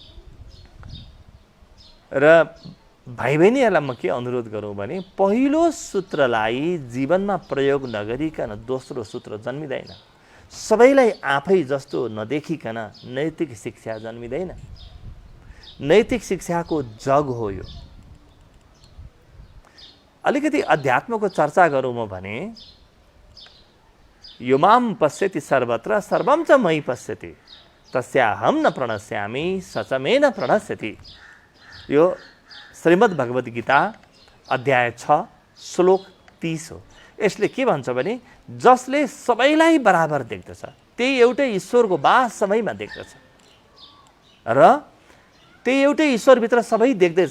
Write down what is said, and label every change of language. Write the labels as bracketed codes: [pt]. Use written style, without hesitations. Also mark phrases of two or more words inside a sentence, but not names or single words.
[ne] र भाइ बहिनीहरूलाई म के अनुरोध गरौँ भने पहिलो सूत्रलाई जीवनमा प्रयोग नगरिकन दोस्रो सूत्र जन्मिँदैन। सबैलाई आफै जस्तो नदेखिकन नैतिक शिक्षा जन्मिँदैन। नैतिक शिक्षाको जग हो यो। अलिकति अध्यात्मको चर्चा गरौँ म भने [sa] यो माम पश्यति सर्वत्र सर्वं च मयि पश्यति तस्याहं न प्रणश्यामि स च मे न प्रणश्यति। [ne] यो श्रीमद् भगवद् गीता अध्याय 6 श्लोक 30 हो। यसले के भन्छ भने जसले सबैलाई बराबर देख्दछ त्यही एउटै ईश्वरको वास सबैमा देख्दछ र त्यही एउटै ईश्वरभित्र सबै देख्दैछ।